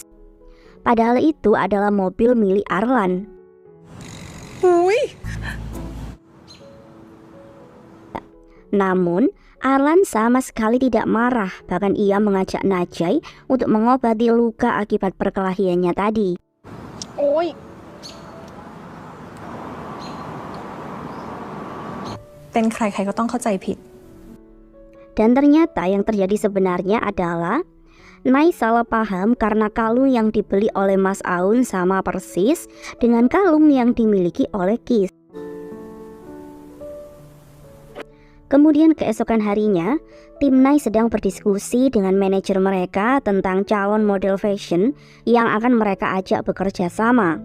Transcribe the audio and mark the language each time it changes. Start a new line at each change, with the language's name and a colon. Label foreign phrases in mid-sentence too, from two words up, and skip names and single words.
Indonesian: Padahal itu adalah mobil milik Arlan. Namun, Arlan sama sekali tidak marah, bahkan ia mengajak Najai untuk mengobati luka akibat perkelahiannya tadi.
Thai: โอ๊ย เป็นใครใครก็ต้องเข้าใจผิด
Indonesian: Dan ternyata yang terjadi sebenarnya adalah Nai salah paham karena kalung yang dibeli oleh Mas Aun sama persis dengan kalung yang dimiliki oleh Kis. Kemudian keesokan harinya, tim Nai sedang berdiskusi dengan manajer mereka tentang calon model fashion yang akan mereka ajak bekerja sama.